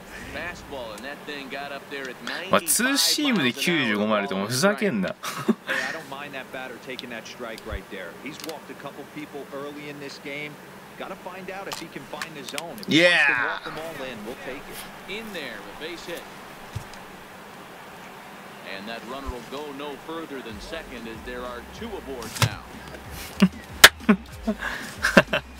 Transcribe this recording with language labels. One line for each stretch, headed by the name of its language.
English: Fastball and that thing got up there at 95.
Japanese: まあツーシームで95マイルってもうふざけんな。
English: I don't mind that batter taking that strike right there. He's walked a couple people early in this game. Got to find out if he can find the zone. If he wants to walk them all in, we'll take it. In there, a base hit. And that runner will go no further than second as there are 2 aboard now.